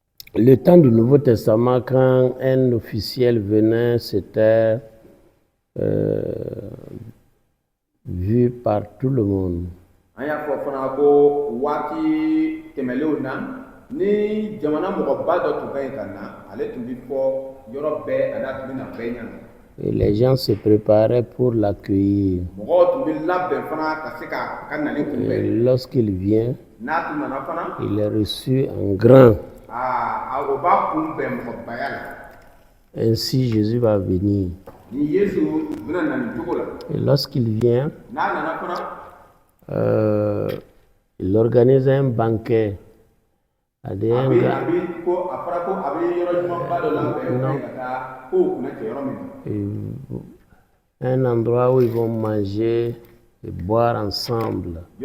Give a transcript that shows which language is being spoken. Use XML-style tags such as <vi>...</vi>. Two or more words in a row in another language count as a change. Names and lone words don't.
<fr>le temps du Nouveau Testament, quand un officiel venait, c'était vu par tout le monde.</fr> <bm>An y'a fɔ fana ko waati tɛmɛlenw na ni jamana mɔgɔba dɔ tun ka ɲi ka na ale tun bi fɔ yɔrɔ bɛɛ a n'a tun bɛna bɛɛ ɲɛna.</bm> <fr>Et les gens se préparaient pour l'accueillir.</fr> <bm>Mɔgɔw tun bɛ labɛn fana ka se ka nali kunbɛn.</bm> <fr>Lorsqu'il vient,</fr> <bm>N'a tun nana fana.</bm> <fr>il est reçu en grand.</fr> <bm>O b'a kunbɛn mɔgɔbaya la.</bm> <fr>Ainsi, Jésus va venir.</fr> <bm>Ni Yesu bɛna na nin cogo la.</bm> <fr>Et lorsqu'il vient,</fr> <bm>N'a nana fana.</bm> <fr>Il organise un banquet. Un endroit où ils vont manger et boire ensemble.</fr>